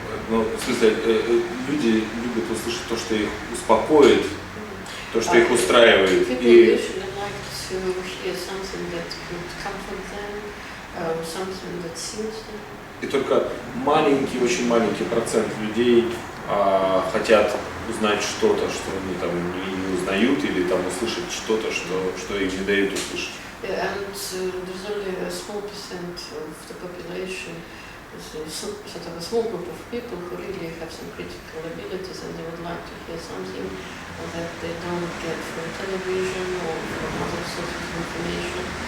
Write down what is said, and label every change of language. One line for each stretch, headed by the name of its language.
Russian: Ну, в смысле, люди любят услышать то, что их успокоит, то, что их устраивает. И
English: hear something that could comfort them, something that suits them.
Russian: И только маленький, очень маленький процент людей хотят узнать что-то, что они там не узнают, или там услышать что-то, что им не дают услышать.
English: And there's only a small percent of the population, sort of a small group of people who really have some critical abilities, and they would like to hear something that they don't get from television or from other sources of information.